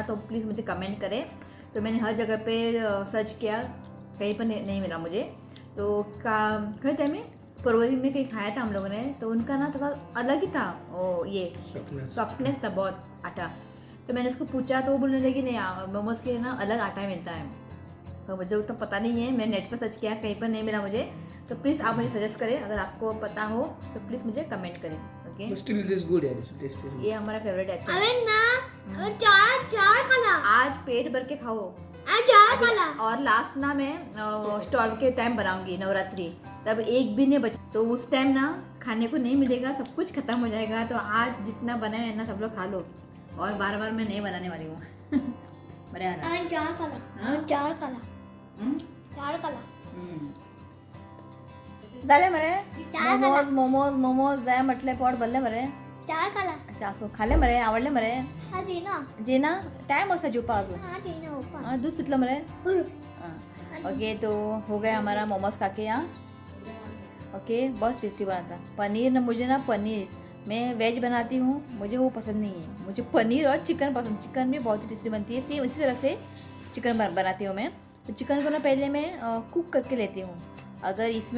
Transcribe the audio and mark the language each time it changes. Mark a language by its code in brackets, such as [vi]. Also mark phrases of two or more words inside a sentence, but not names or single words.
[hi] तो प्लीज़ मुझे कमेंट करें तो मैंने हर जगह पे सर्च किया कहीं पर नहीं मिला मुझे तो कहीं थे में फरवरी में कहीं खाया था हम लोगों ने तो उनका ना थोड़ा अलग ही था ओ ये सॉफ्टनेस था बहुत आटा तो मैंने उसको पूछा तो वो बोलने लगी नहीं मोमोज के लिए ना अलग आटा मिलता है तो मुझे उतना पता नहीं है मैं नेट पर सर्च किया कहीं पर नहीं मिला मुझे तो प्लीज़ आप मुझे सजेस्ट करें अगर आपको पता हो तो प्लीज़ मुझे कमेंट करें ओके [en] Still it is good, yeah. It is good. [hi] ये हमारा फेवरेट है अबे ना चार खाना आज पेट भर के खाओ चार खाना और लास्ट ना मैं स्टॉल के टाइम बनाऊंगी नवरात्रि तब एक भी नहीं बचा तो उस टाइम ना खाने को नहीं मिलेगा सब कुछ खत्म हो जाएगा तो आज जितना बना है ना सब लोग खा लो और बार बार मैं नहीं बनाने वाली हूँ बड़े आना चार खाना चार खाना चार खाना [kok] झाले मरे [hi] चार [kok] मोमोज मोमोज मोमोज जाय म्हटले पोट भरले मरे [hi] चार खाना [kok] अच्छा असो खाल्ले मरे आवडले मरे [hi] हाँ जी ना [kok] जे ना टाइम असा जेवपा अजून [hi] हाँ जी ना ऊपर हाँ [kok] दूध पितलं मरे [hi] हाँ ओके तो हो गया हमारा मोमोज खा के यहाँ ओके बहुत टेस्टी बना था पनीर ना मुझे ना पनीर मैं वेज बनाती हूँ मुझे वो पसंद नहीं है मुझे पनीर और चिकन पसंद चिकन भी बहुत ही टेस्टी बनती है सेम इसी तरह से चिकन बनाती हूँ मैं तो चिकन को ना पहले मैं कुक करके लेती हूँ अगर इसमें